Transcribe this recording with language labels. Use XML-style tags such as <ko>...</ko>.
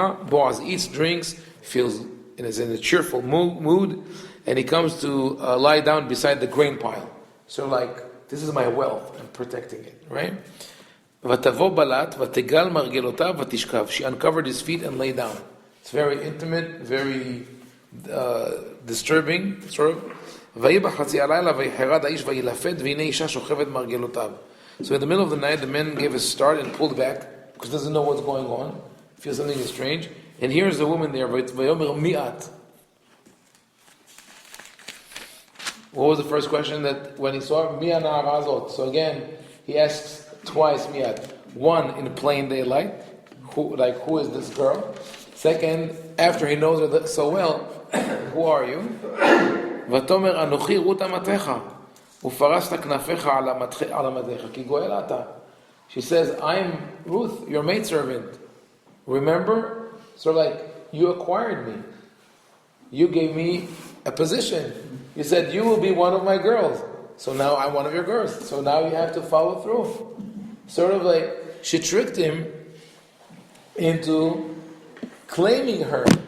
<en>Boaz eats, drinks, is in a cheerful mood. and he comes to lie down beside the grain pile. So like, this is my wealth, I'm protecting it, right?</en> <he>ותבוא בלט, ותגל מרגלותיו ותשכב.</he> <en>She uncovered his feet and lay down. It's very intimate, very disturbing, sort of.</en> <he>ויהי בחצי הלילה ויחרד האיש וילפת והנה אישה שוכבת מרגלותיו.</he> <en>So in the middle of the night, the man gave a start and pulled back because he doesn't know what's going on, feels something is strange. And here's the woman there.</en> <he>ויאמר מי את?</he> <en>What was the first question that when he saw her?</en> <he>מי הנערה הזאת?</he> <en>So again, he asks twice</en> <he>מי את.</he> <en>One, in plain daylight, who is this girl? Second, after he knows her so well, who are you?</en> <he>ותאמר אנוכי רות אמתך ופרסת כנפיך על עמדיך כי גואל אתה.</he> <en>She says, I'm Ruth, your maidservant. Remember? So like, you acquired me. You gave me a position. You said, you will be one of my girls. So now I'm one of your girls. So now you have to follow through. Sort of like, she tricked him into claiming her.</en>